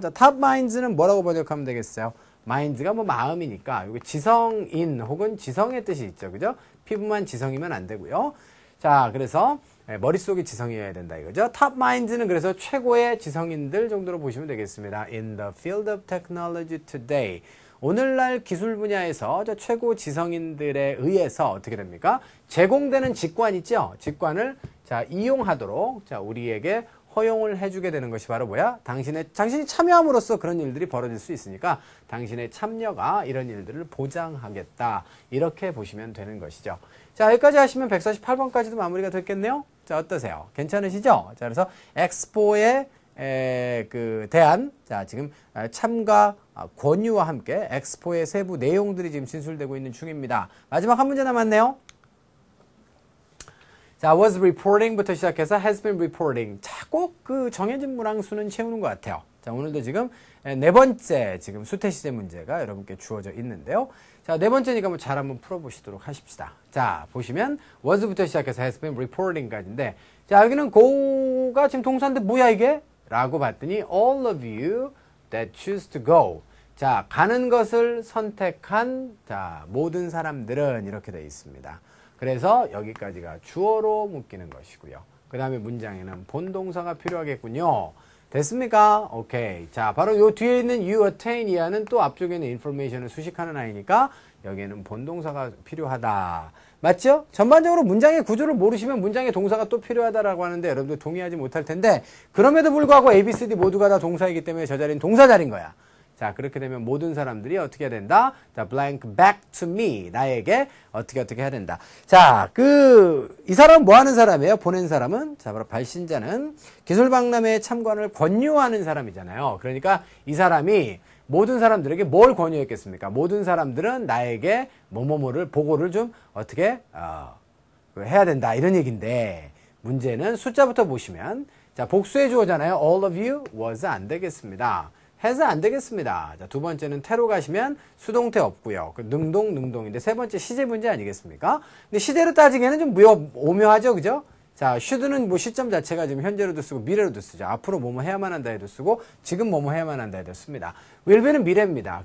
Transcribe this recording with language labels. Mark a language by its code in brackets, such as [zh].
[ko] 자, top minds는 뭐라고 번역하면 되겠어요? minds가 뭐 마음이니까 이거 지성인 혹은 지성의 뜻이 있죠. 그죠? 피부만 지성이면 안 되고요. 자, 그래서 머릿속이 지성이어야 된다 이거죠. top minds는 그래서 최고의 지성인들 정도로 보시면 되겠습니다. [en] in the field of technology today. [ko] 오늘날 기술 분야에서 최고 지성인들에 의해서 어떻게 됩니까? 제공되는 직관 있죠? 직관을 자, 이용하도록 자, 우리에게 허용을 해주게 되는 것이 바로 뭐야? 당신이 참여함으로써 그런 일들이 벌어질 수 있으니까 당신의 참여가 이런 일들을 보장하겠다. 이렇게 보시면 되는 것이죠. 자, 여기까지 하시면 148번까지도 마무리가 됐겠네요. 자, 어떠세요? 괜찮으시죠? 자, 그래서 엑스포에 대한 자, 지금 참가 권유와 함께 엑스포의 세부 내용들이 지금 진술되고 있는 중입니다. 마지막 한 문제 남았네요. 자, was reporting부터 시작해서 has been reporting. 자, 꼭 그 정해진 문항수는 채우는 것 같아요. 자, 오늘도 지금 네 번째 지금 수태 시제 문제가 여러분께 주어져 있는데요. 자, 네 번째니까 뭐 잘 한번 풀어보시도록 하십시다. 자, 보시면 was부터 시작해서 has been reporting까지인데, 자, 여기는 go가 지금 동사인데 뭐야 이게? 라고 봤더니 [en] all of you that choose to go. [ko] 자, 가는 것을 선택한 자, 모든 사람들은 이렇게 되어 있습니다. 그래서 여기까지가 주어로 묶이는 것이고요. 그 다음에 문장에는 본동사가 필요하겠군요. 됐습니까? 오케이. 자, 바로 요 뒤에 있는 you attain 이하는 또 앞쪽에 있는 information을 수식하는 아이니까 여기에는 본동사가 필요하다. 맞죠? 전반적으로 문장의 구조를 모르시면 문장의 동사가 또 필요하다라고 하는데 여러분들 동의하지 못할 텐데, 그럼에도 불구하고 A, B, C, D 모두가 다 동사이기 때문에 저 자리는 동사 자리인 거야. 자, 그렇게 되면 모든 사람들이 어떻게 해야 된다? [en] 자, blank back to me. [ko] 나에게 어떻게 해야 된다. 자, 이 사람은 뭐 하는 사람이에요? 보낸 사람은? 자, 바로 발신자는 기술박람회에 참관을 권유하는 사람이잖아요. 그러니까 이 사람이 모든 사람들에게 뭘 권유했겠습니까? 모든 사람들은 나에게 뭐뭐뭐를 보고를 좀 어떻게 해야 된다. 이런 얘기인데, 문제는 숫자부터 보시면, 자, 복수의 주어잖아요. [en] all of you was [ko] 안 되겠습니다. has 안 되겠습니다. 자, 두 번째는 태로 가시면 수동태 없고요. 능동인데 세 번째 시제 문제 아니겠습니까? 근데 시제로 따지기에는 좀 오묘하죠, 그죠? 자, should는 뭐 시점 자체가 지금 현재로도 쓰고 미래로도 쓰죠. 앞으로 뭐뭐 해야만 한다 해도 쓰고 지금 뭐뭐 해야만 한다 해도 씁니다. will be는 미래입니다.